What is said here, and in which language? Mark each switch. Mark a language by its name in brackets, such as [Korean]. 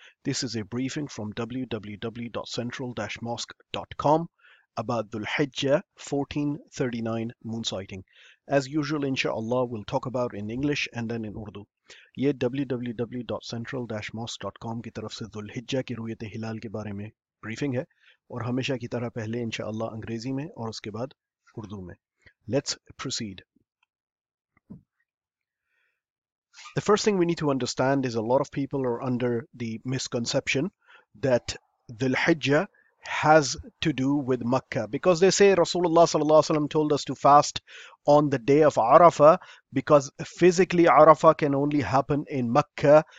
[English] This is a briefing from www.central-mosque.com about Dhul Hiijjah 1439 moonsighting. As usual, inshallah, we'll talk about in English and then in Urdu. [Hindi] ये www.central-mosque.com की तरफ से धुल हिज्जा की रुयत हिलाल के बारे में ब्रीफिंग है और हमेशा की तरह पहले इंशाअल्लाह अंग्रेजी में और उसके बाद उर्दू में. [English] Let's proceed. The first thing we need to understand is a lot of people are under the misconception that Dhul Hijjah has to do with Makkah because they say Rasulullah sallallahu alaihi wasallam told us to fast on the day of Arafah because physically Arafah can only happen in Makkah.